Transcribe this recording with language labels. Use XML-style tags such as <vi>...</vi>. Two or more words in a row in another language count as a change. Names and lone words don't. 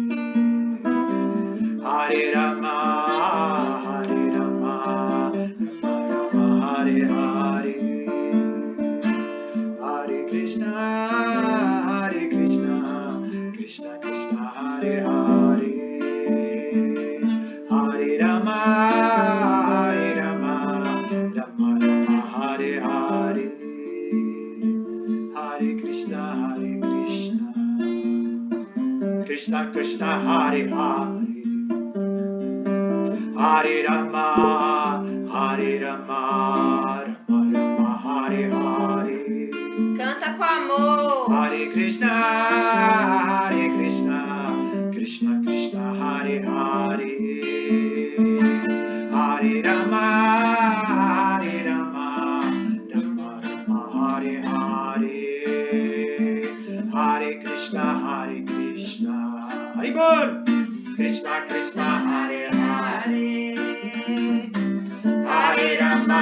<sa>Hare Rama, Rama Rama, Hare Hare, Hare Krishna, Krishna Krishna, Hare Hare, Hare Rama, Rama Rama, Hare Hare, Hare Krishna, Krishna Krishna, Hare Hare, Hare Rama, Rama Rama, Hare Hare.</sa> <pt>Canta com amor.</pt> <sa>Hare Krishna, Krishna Krishna, Hare Hare, Hare Rama, Rama Rama, Hare Hare, Hare Krishna, Haribol, Krishna Krishna, Hare Hare, Hare Rama,</sa>